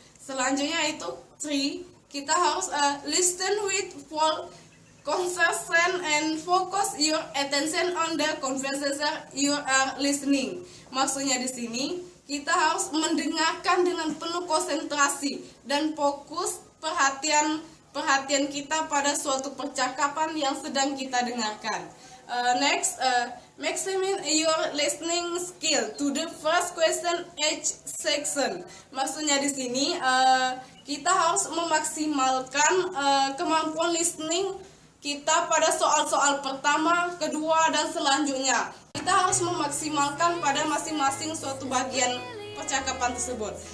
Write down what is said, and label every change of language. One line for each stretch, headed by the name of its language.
Indonesian: Selanjutnya itu
English: three,
Indonesian: kita harus
English: listen with full concentration and focus your attention on the conversation you are listening.
Indonesian: Maksudnya di sini kita harus mendengarkan dengan penuh konsentrasi dan fokus perhatian kita pada suatu percakapan yang sedang kita dengarkan.
English: Next, maximize your listening skill to the first question each section.
Indonesian: Maksudnya di sini kita harus memaksimalkan kemampuan listening kita pada soal-soal pertama, kedua, dan selanjutnya. Kita harus memaksimalkan pada masing-masing suatu bagian percakapan tersebut.